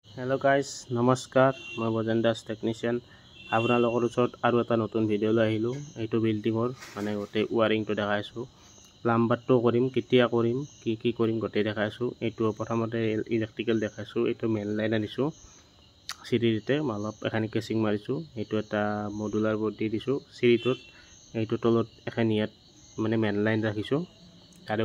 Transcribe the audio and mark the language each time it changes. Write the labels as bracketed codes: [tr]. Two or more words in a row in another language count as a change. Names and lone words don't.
[hi] हेलो गाइस नमस्कार मैं बजेन दास टेक्निशियन [as] आपनालोকৰ ওচৰত আৰু এটা নতুন ভিডিও লৈ আহিলো এইটো বিল্ডিংৰ মানে গোটেই ওয়াৰিংটো দেখাইছো প্লাম্বাৰটো কৰিম কেতিয়া কৰিম কি কৰিম গোটেই দেখাইছো এইটো প্ৰথমতে ইলেক্ট্ৰিকেল দেখাইছো এইটো মেইন লাইন আনিছো সিৰিতে অলপ এখানি কেচিং মাৰিছো এইটো এটা মডুলাৰ বৰ্ড দি দিছো সিৰিটোত এইটো তলত এখানি ইয়াত মানে মেইন লাইন ৰাখিছো তাৰে